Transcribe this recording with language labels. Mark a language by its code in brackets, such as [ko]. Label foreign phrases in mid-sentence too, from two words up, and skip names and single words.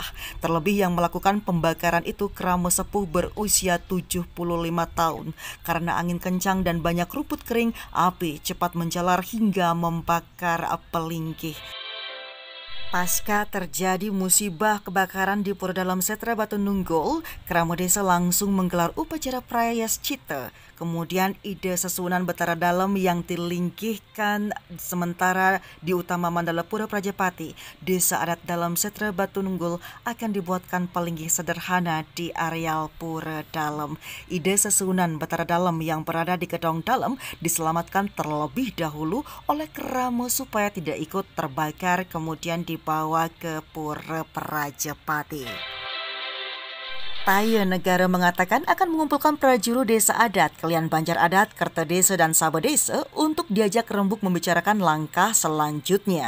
[id] Terlebih yang melakukan pembakaran itu krama sepuh berusia 75 tahun. Karena angin kencang dan banyak rumput kering, api cepat menjalar hingga membakar pelinggih. Pasca terjadi musibah kebakaran di Pura dalam Setre Batu Nunggul, krama desa langsung menggelar upacara Prayascita. Kemudian ide sesunan Betara Dalam yang dilingkihkan sementara di utama Mandala Pura Prajapati, Desa Adat dalam Setre Batu Nunggul akan dibuatkan pelinggih sederhana di areal Pura Dalam. Ide sesunan Betara Dalam yang berada di Gedong Dalam diselamatkan terlebih dahulu oleh krama supaya tidak ikut terbakar kemudian dibawa ke Pura Prajapati. Taya Negara mengatakan akan mengumpulkan prajuru desa adat, Kelian Banjar Adat, Kerta Desa, dan Saba Desa untuk diajak rembuk membicarakan langkah selanjutnya.